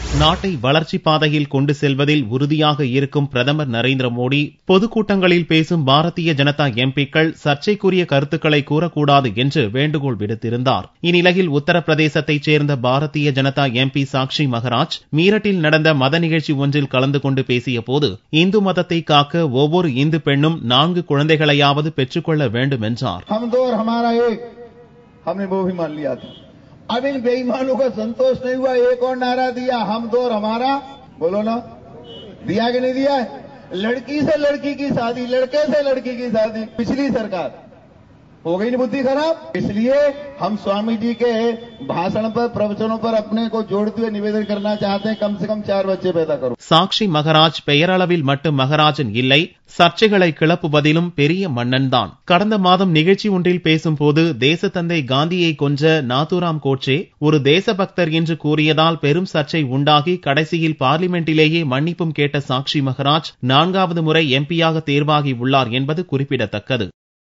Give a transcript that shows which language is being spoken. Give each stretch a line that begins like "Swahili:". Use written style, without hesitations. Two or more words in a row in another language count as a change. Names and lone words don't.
Tamil: நாட்டை வளர்ச்சி பாதையில் கொண்டு செல்வதில் உறுதியாக இருக்கும் பிரதமர் நரேந்திர மோடி பொதுக்கூட்டங்களில் பேசும் பாரதிய ஜனதா எம்பிக்கள் சர்ச்சைக்குரிய கருத்துக்களை கூறக்கூடாது என்று வேண்டுகோள் விடுத்திருந்தார். இந்நிலையில் உத்தரப்பிரதேசத்தைச் சேர்ந்த பாரதிய ஜனதா எம்பி சாக்ஷி மகராஜ் மீரட்டில் நடந்த மத நிகழ்ச்சி ஒன்றில் கலந்து கொண்டு பேசிய போது இந்து மதத்தை காக்க ஒவ்வொரு இந்து பெண்ணும் 4 குழந்தைகளையாவது பெற்றுக்கொள்ள வேண்டும் என்றார்.
Hindi: हमने वो भी मान लिया था. अब इन बेईमानों का संतोष नहीं हुआ, एक और नारा दिया, हम दो और हमारा. बोलो ना, दिया कि नहीं दिया है? लड़की से लड़की की शादी, लड़के से लड़की की शादी. पिछली सरकार हो गई नहीं बुद्धि खराब. इसलिए हम स्वामी जी के भाषण पर, प्रवचनों पर अपने को जोड़ते हुए निवेदन करना चाहते हैं, कम से कम 4 बच्चे पैदा करो.
Tamil: சாக்ஷி மகராஜ் பெயரளவில் மட்டும் மகராஜன் இல்லை, சர்ச்சைகளை கிளப்புவதிலும் பெரிய மன்னன் தான். கடந்த மாதம் நிகழ்ச்சி ஒன்றில் பேசும்போது தேசத்தந்தை காந்தியை கொன்ற நாதுராம் கோட்சே ஒரு தேசபக்தர் என்று கூறியதால் பெரும் சர்ச்சை உண்டாகி கடைசியில் பார்லிமெண்டிலேயே மன்னிப்பும் கேட்ட சாக்ஷி மகராஜ் 4வது முறை எம்பியாக தேர்வாகி உள்ளார் என்பது குறிப்பிடத்தக்கது.